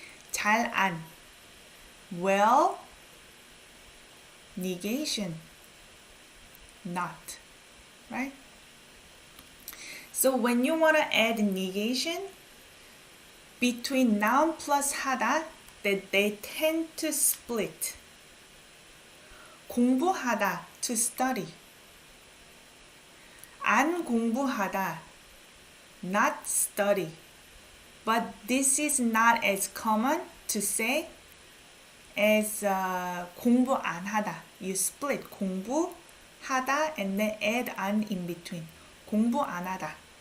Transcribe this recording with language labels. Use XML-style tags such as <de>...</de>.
<ko>잘 안.</ko> <en>Well, negation. Not. Right? So when you want to add negation between noun plus 하다, that they tend to split.</en> <ko>공부하다,</ko> <en>to study.</en> <ko>안 공부하다,</ko> <en>not study. But this is not as common to say as</en> <ko>공부 안 하다.</ko> <en>You split 공부하다 and then add an in between.</en> <ko>공부 안 하다.</ko>